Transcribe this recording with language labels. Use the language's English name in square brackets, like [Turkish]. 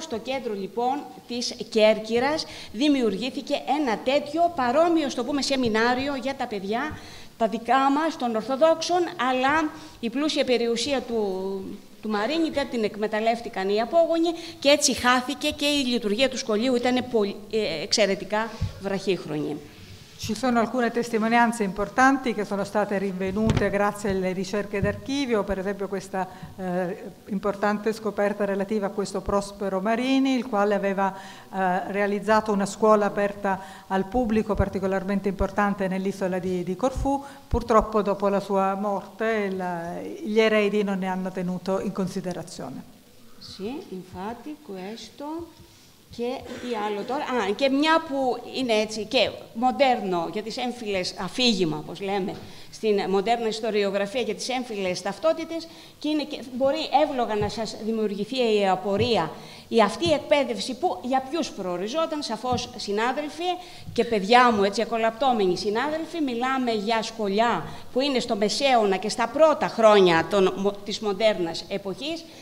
[Greek] Στο κέντρο λοιπόν της Κέρκυρας δημιουργήθηκε ένα τέτοιο παρόμοιο, στο πούμε, σεμινάριο για τα παιδιά, τα δικά μας των Ορθοδόξων, αλλά η πλούσια περιουσία του Μαρίνη δεν την εκμεταλλεύτηκαν οι απόγονοι και έτσι χάθηκε και η λειτουργία του σχολείου ήταν εξαιρετικά βραχύχρονη. [Italian] Ci sono alcune testimonianze importanti che sono state rinvenute grazie alle ricerche d'archivio, per esempio questa importante scoperta relativa a questo Prospero Marini, il quale aveva realizzato una scuola aperta al pubblico particolarmente importante nell'isola di Corfù. Purtroppo dopo la sua morte gli eredi non ne hanno tenuto in considerazione. Sì, infatti questo... [Greek] Και τι άλλο τώρα, και μια που είναι έτσι και μοντέρνο για τις έμφυλες αφήγημα, όπως λέμε, στην μοντέρνα ιστοριογραφία για τις έμφυλες ταυτότητες και μπορεί εύλογα να σας δημιουργηθεί η απορία η αυτή η εκπαίδευση που για ποιους προοριζόταν, σαφώς συνάδελφοι και παιδιά μου, έτσι εκολαπτώμενοι συνάδελφοι, μιλάμε για σχολιά που είναι στο μεσαίωνα και στα πρώτα χρόνια της μοντέρνας εποχής.